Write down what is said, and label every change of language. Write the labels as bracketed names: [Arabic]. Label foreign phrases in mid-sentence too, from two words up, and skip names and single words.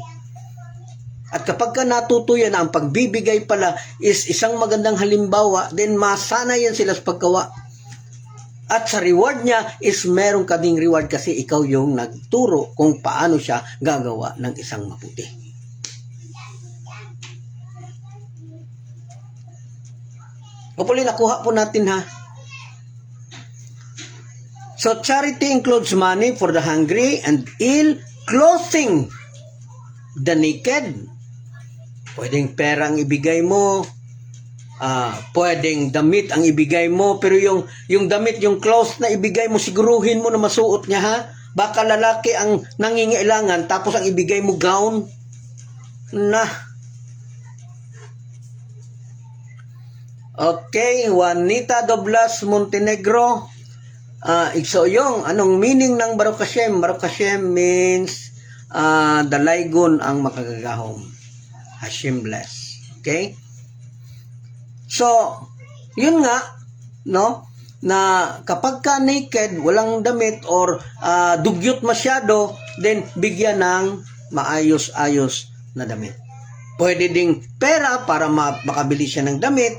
[Filipino] At kapag ka natutuyan na ang pagbibigay pala is isang magandang halimbawa, then masana yan sila sa paggawa. At sa reward niya is meron ka ding reward kasi ikaw yung nagturo kung paano siya gagawa ng isang mabuti. Hopefully nakuha po natin ha. [English] So, charity includes money for the hungry and ill, clothing the naked. [Filipino] Pwedeng pera ang ibigay mo, pwedeng damit ang ibigay mo, pero yung damit, yung clothes na ibigay mo, siguruhin mo na masuot niya ha. Baka lalaki ang nangingailangan, tapos ang ibigay mo gown. Okay, Juanita Doblas Montenegro. So yung anong meaning ng Baruch Hashem? [Cebuano] Baruch Hashem means dalaygon ang makagagahom. [English] Hashem bless. Okay? So, [Filipino] yun nga, [English] no? [Filipino] Na kapag ka naked, walang damit or dugyot masyado, then bigyan ng maayos-ayos na damit. Pwede ding pera para makabili siya ng damit.